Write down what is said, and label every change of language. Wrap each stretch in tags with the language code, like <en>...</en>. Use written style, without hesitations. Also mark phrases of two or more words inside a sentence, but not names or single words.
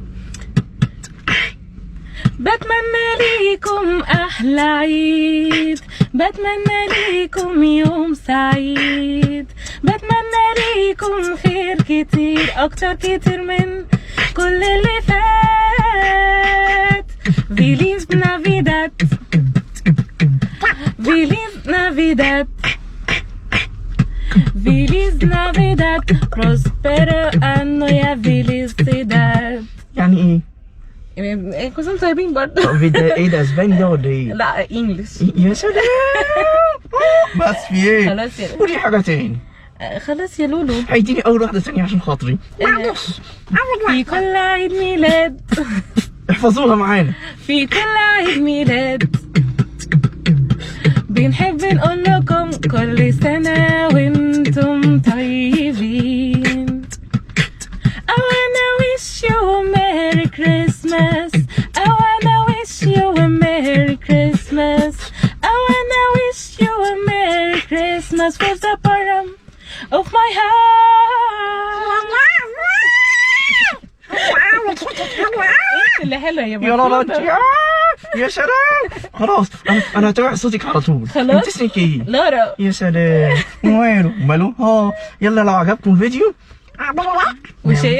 <ar>بتمنى ليكم أحلى عيد، بتمنى ليكم يوم سعيد، بتمنى ليكم خير كتير أكتر كتير من كل اللي فات.</ar> <es>Feliz Navidad، Feliz Navidad، Feliz Navidad، Prospero año y felicidad.</es> <ar>يعني ايه؟ كل سنة طيبين برضه. طب ده ايه، ده اسباني ده ولا ايه؟ لا انجلش. يا سلام. بس في ايه؟ خلاص يا قولي حاجة تاني. خلاص يا لولو. هيديني أول واحدة ثانية عشان خاطري. معلش. في كل عيد ميلاد، احفظوها معانا. في كل عيد ميلاد بنحب نقول لكم كل سنة وانتم طيبين.</ar> <en>I wanna wish you a Merry Christmas. I wanna wish you a Merry Christmas. I wanna wish you a Merry Christmas from the bottom of my heart.</en> <ar>اللي حلوة يا يا رب. بطوطة. يا سلام. خلاص انا هتابع صوتك على طول. خلاص. انت اسمك ايه؟ لورا. يا سلام. ماله يلا لو عجبكم الفيديو وشير</ar>